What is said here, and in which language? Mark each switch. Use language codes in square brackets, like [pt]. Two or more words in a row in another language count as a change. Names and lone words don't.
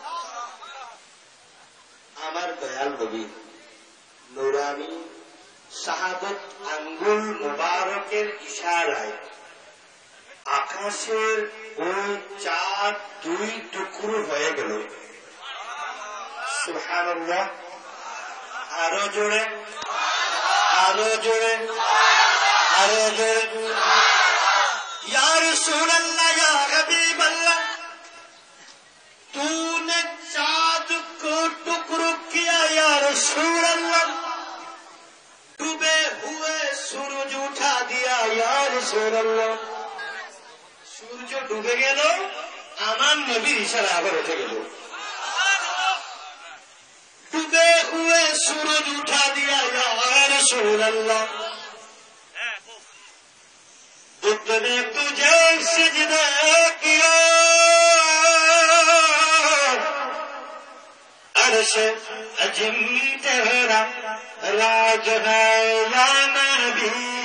[bn] আমার দয়াল নবী নুরানি শাহাদত আঙ্গুল মোবারকের ইশারায় আকাশের ওই চাঁদ দুই টুকরো হয়ে গেল. সুবহানাল্লাহ. আরো জোরে আরো জোরে আরো জোরে. [ur] یا رسول اللہ یا حبیب اللہ تو نے چاند کو ٹکڑوں کیا یا رسول اللہ. ڈوبے ہوئے سورج اٹھا دیا یا رسول اللہ. [bn] সূর্য ডুবে গেল আমার নবীর ইশারা আবার উঠে গেল. [ur] ڈوبے ہوئے سورج اٹھا دیا یا رسول اللہ. بدھ نے تجھے سجدہ کیا عرش عظیم تیرا راج ہے یا نبی.